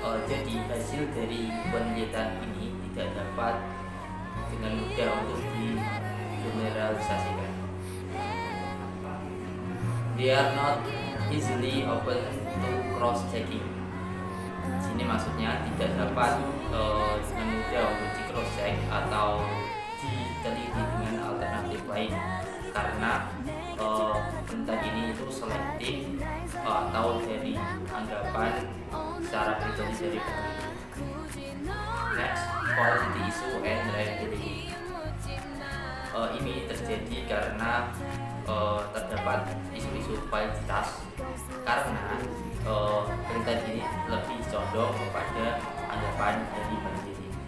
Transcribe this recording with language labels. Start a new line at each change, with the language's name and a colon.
Indonesian: Jadi hasil dari penelitian ini tidak dapat dengan mudah untuk digeneralisasikan.
English: They are not easily open to cross-checking.
Indonesian: Sini maksudnya tidak dapat dengan mudah untuk di cross check atau diteliti dengan alternatif lain karena penelitian ini itu selektif atau dari anggapan secara pribadi dari peneliti.
English: Next, quality issue and reliability.
Indonesian: Ini terjadi karena terdapat isu-isu kualitas karena penelitian ini lebih condong kepada anggapan dari peneliti.